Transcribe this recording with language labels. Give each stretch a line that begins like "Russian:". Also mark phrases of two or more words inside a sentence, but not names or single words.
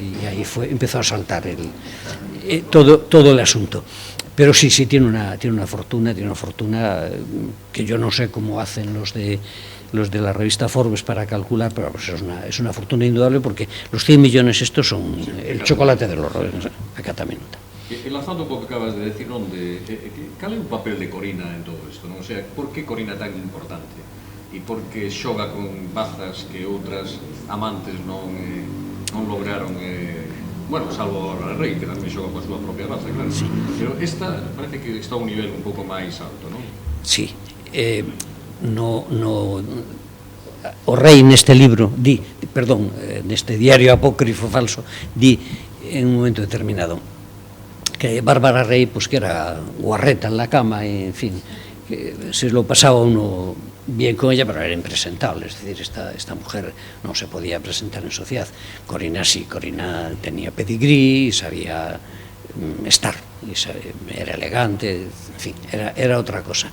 Spanish: Y ahí empezó a saltar todo el asunto. Pero sí, tiene una fortuna que yo no sé cómo hacen los de la revista Forbes para calcular, pero pues es una fortuna indudable porque los 100 millones estos son el chocolate del horror a cada minuto.
Galician: Enlazando un pouco que acabas de decir, cal é o papel de Corina en todo isto? O sea, por que Corina é tan importante? E por que xoga con bazas que outras amantes non lograron, bueno, salvo a Rei, que tamén xoga coa súa propia baza, claro. Sí. Pero esta parece que está a un nivel un pouco máis alto, non? Sí. O Rei neste libro neste diario apócrifo falso, di en un momento determinado que Bárbara Rey,
Spanish: pues que era guarreta en la cama, y, en fin, que se lo pasaba uno bien con ella, pero era impresentable. Es decir, esta mujer no se podía presentar en sociedad. Corina sí, Corina tenía pedigrí, sabía estar, era elegante, en fin, era otra cosa.